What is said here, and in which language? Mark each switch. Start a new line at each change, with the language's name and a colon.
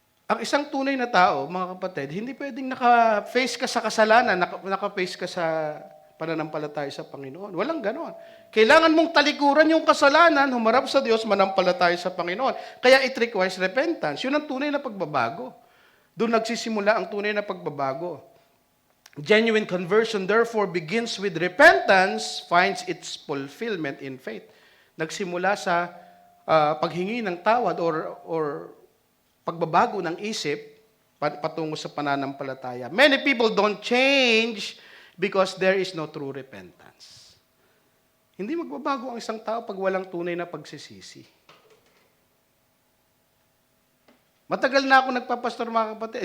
Filipino: Ang isang tunay na tao, mga kapatid, hindi pwedeng naka-face ka sa kasalanan, naka-face ka sa pananampalataya sa Panginoon. Walang ganon. Kailangan mong talikuran yung kasalanan, humarap sa Diyos, manampalataya sa Panginoon. Kaya
English: it requires repentance.
Filipino: Yun ang tunay na pagbabago. Doon nagsisimula ang tunay na pagbabago.
English: Genuine conversion, therefore, begins with repentance, finds its fulfillment in faith.
Filipino: Nagsimula sa paghingi ng tawad or pagbabago ng isip patungo sa pananampalataya.
English: Many people don't change because there is no true repentance.
Filipino: Hindi magbabago ang isang tao pag walang tunay na pagsisisi. Matagal na ako nagpapastor mga kapatid.